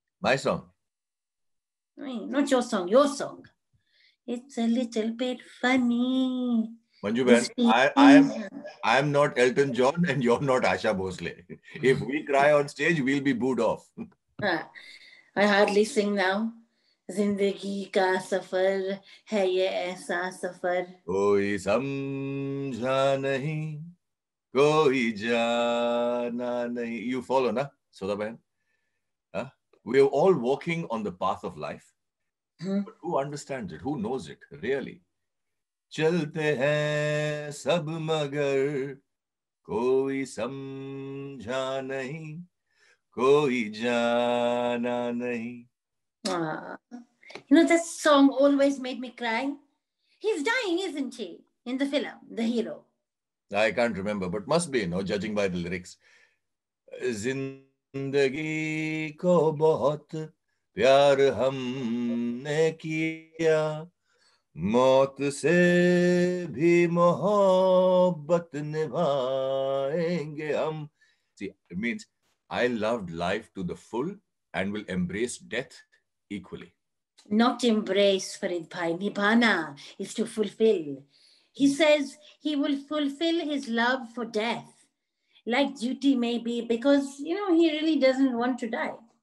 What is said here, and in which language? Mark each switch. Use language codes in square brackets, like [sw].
[en] My song? Not your song, your song. It's a little bit funny. Manjuben, I am not Elton John and you're not Asha Bhosle. If we cry on stage, we'll be booed off. I hardly sing now. [hi] जिंदगी का सफर है ये ऐसा सफर कोई समझा नहीं कोई जाना नहीं. [en] You follow, na, Sudha Bhai? We're all walking on the path of life. But who understands it? Who knows it, really? [hi] चलते हैं सब मगर कोई समझा नहीं कोई जाना नहीं. [en] That song always made me cry. He's dying, isn't he? In the film, the hero. I can't remember, but must be, judging by the lyrics. [hi] जिंदगी को बहुत प्यार हमने किया मौत से भी मोहब्बत निभाएंगे हम. [en] See, it means I loved life to the full and will embrace death equally. Not embrace, Farid Bhai. Nibhana is to fulfill. He says he will fulfill his love for death, like duty maybe, because, he really doesn't want to die.